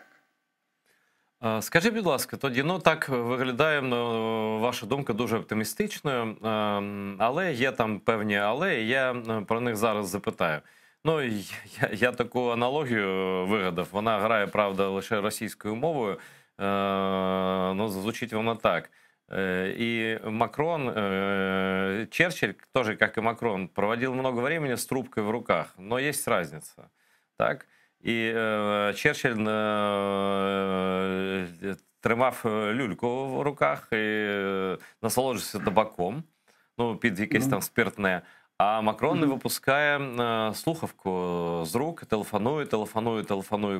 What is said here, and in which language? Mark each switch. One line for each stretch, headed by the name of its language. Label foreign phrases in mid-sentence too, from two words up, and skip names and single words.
Ukrainian: Скажіть, будь ласка, тоді, так виглядає, ваша думка дуже оптимістичною, але є там певні але, і я про них зараз запитаю. Я таку аналогію вигадав, вона грає, правда, лише російською мовою, звучить вона так.
Russian: И Макрон, Черчилль, тоже как и Макрон, проводил много времени с трубкой в руках, но есть разница, так?
Ukrainian: І Черчилль тримав люльку в руках і насолоджувався табаком, під якесь там спиртне, а Макрон не випускає слухавку з рук, телефонує